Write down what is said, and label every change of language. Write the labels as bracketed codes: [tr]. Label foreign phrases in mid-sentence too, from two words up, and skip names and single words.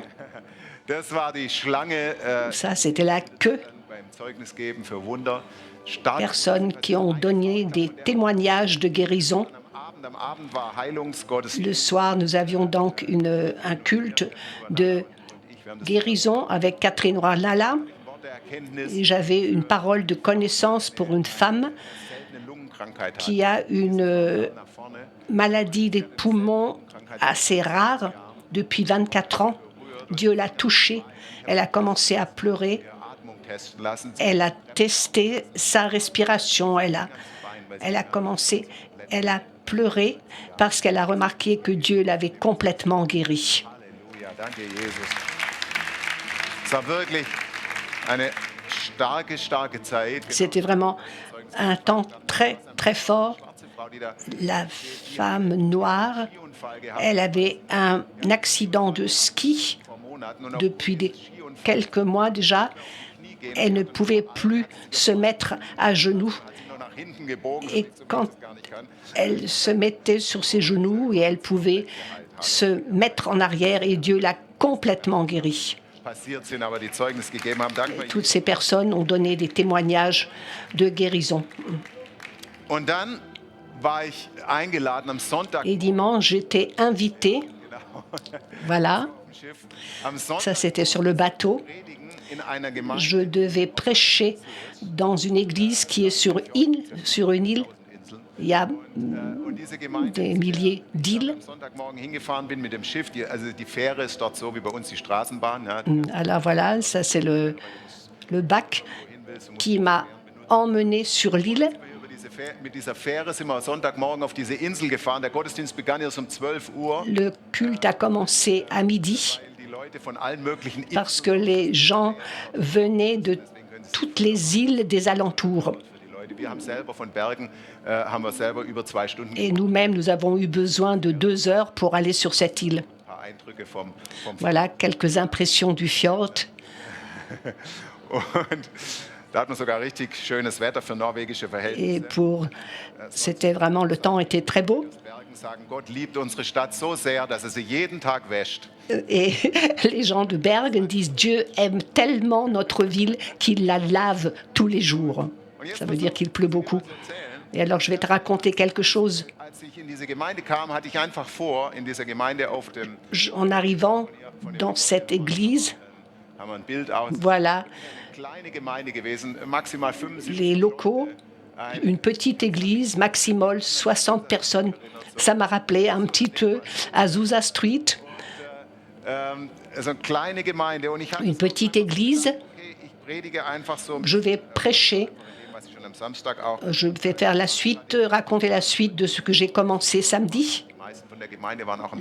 [de] Das war die Schlange [fr] Ça, c'était la queue. [de] beim Zeugnisgeben für Wunder. Stark. [fr] Personnes qui ont donné des témoignages de guérison. [de] Am Abend war Heilungsgottesdienst. [fr] Le soir, nous avions donc un culte de guérison avec Catherine Roy-Lala. [de] Wort der Erkenntnis, [fr] Et j'avais une parole de connaissance pour une femme [de] eine Lungenkrankheit hat. [fr] qui a une [de] Nach vorne, [fr] maladie des poumons assez rare depuis 24 ans. Dieu l'a touchée. Elle a commencé à pleurer. [de] Atmung testen lassen. [fr] Elle a testé sa respiration. Elle a commencé. Elle a pleuré parce qu'elle a remarqué que Dieu l'avait complètement guérie. [de] Halleluja, danke Jesus. Es war wirklich eine starke Zeit. [fr] C'était vraiment un temps très, très fort. [de] Schwarze Frau, die da [fr] La femme noire, [de] Unfall gehabt [fr] elle avait un accident de ski [de] vor Monaten und auf [fr] depuis quelques mois déjà. Elle ne pouvait plus se mettre à genoux. [de] nur nach hinten gebogen, [fr] Et quand [de] gar nicht kann. [fr] elle se mettait sur ses genoux et elle pouvait se mettre en arrière et Dieu l'a complètement guérie. [de] Passiert sind, aber die Zeugnis gegeben haben. Danke. [fr] Toutes ces personnes ont donné des témoignages de guérison. [de] Und dann war ich eingeladen am Sonntag [fr] Et dimanche, j'étais invitée. Voilà, [de] im Schiff. Am Sonntag [fr] ça c'était sur le bateau. [de] predigen in einer Gemeinde. [fr] Je devais prêcher dans une église qui est sur une île. Il y a [de] Und diese Gemeinde, [fr] des milliers d'îles. [de] am Sonntagmorgen hingefahren bin mit dem Schiff, also die Fähre ist dort so wie bei uns die Straßenbahn. Ja, [fr] Alors voilà, ça c'est le bac qui m'a emmené sur l'île. [de] Mit dieser Fähre sind wir Sonntagmorgen auf diese Insel gefahren. Der Gottesdienst begann erst um 12 Uhr. [fr] Le culte a commencé à midi [de] Die Leute von allen möglichen Inseln, [fr] parce que les gens venaient de toutes les îles des alentours. [de] die Leute, wir haben selber von Bergen, haben wir selber über 2 Stunden [fr] Et nous-mêmes, nous avons eu besoin de 2 heures pour aller sur cette île. [de] ein paar Eindrücke vom [fr] Voilà quelques impressions du fjord. [de] und Da hat man sogar richtig schönes Wetter für norwegische [fr] Et [de] Verhältnisse. [fr] c'était vraiment, le temps était très beau. [de] Bergen sagen, Gott liebt unsere Stadt so sehr, dass er sie jeden Tag wäscht. [fr] Et les gens de Bergen disent Dieu aime tellement notre ville qu'il la lave tous les jours. Ça veut dire qu'il pleut beaucoup. Et alors je vais te raconter quelque chose. [de] Als ich in diese Gemeinde kam, hatte ich einfach vor, in dieser Gemeinde auf dem, [fr] En arrivant dans cette église, [de] haben wir ein Bild aus, [fr] voilà [de] kleine Gemeinde gewesen, maximal 75. [fr] les locaux, une petite église, maximum 60 personnes. Ça m'a rappelé un petit peu Azusa Street, [de] Also eine kleine Gemeinde. Und ich hatte [fr] une [de] so [fr] petite église. [de] okay, ich predige einfach so, [fr] Je vais prêcher, [de] was ich schon am Samstag auch, [fr] je vais faire la suite, raconter la suite de ce que j'ai commencé samedi. [de] die meisten von der Gemeinde waren auch am